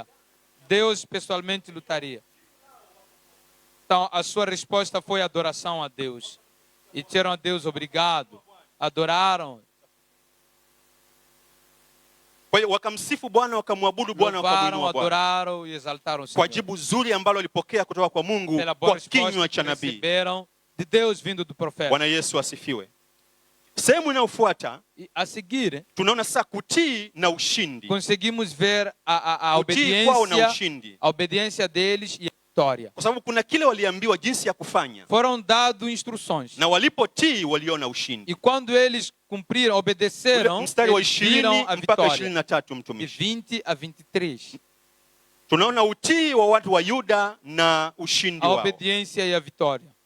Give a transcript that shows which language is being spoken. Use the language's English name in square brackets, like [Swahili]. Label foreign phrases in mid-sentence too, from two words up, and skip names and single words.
[Portuguese] Deus pessoalmente lutaria. Então, a sua resposta foi adoração a Deus. E disseram a Deus obrigado. Adoraram. [Swahili] Wakamsifu Bwana, wakamwabudu Bwana, wakamuinua Bwana. [Portuguese] Adoraram e exaltaram o Senhor. [Swahili] Kwa jibu zuri ambalo walipokea kutoka kwa Mungu kwa kinywa cha nabii. [Portuguese] Receberam de Deus vindo do profeta. [Swahili] Bwana Yesu asifiwe. Sehemu inayofuata [Portuguese] a seguir, [Swahili] tunaona sasa kutii na ushindi. [Portuguese] Conseguimos ver a obediência deles e a vitória. [Swahili] Kwa sababu kuna kile waliambiwa jinsi ya kufanya. [Portuguese] Foram dados instruções. [Swahili] Na walipotii waliona ushindi. [Portuguese] E quando eles cumpriram, obedeceram, [Swahili] mstari wa 20 [Portuguese] a [Swahili] mpaka [Portuguese] vitória. [Swahili] 23 mtumishi. [Portuguese] De 20 a 23. [Swahili] Tunaona utii wa watu wa Yuda na ushindi [Portuguese] a [Swahili] wao. [Portuguese] A obediência e a vitória.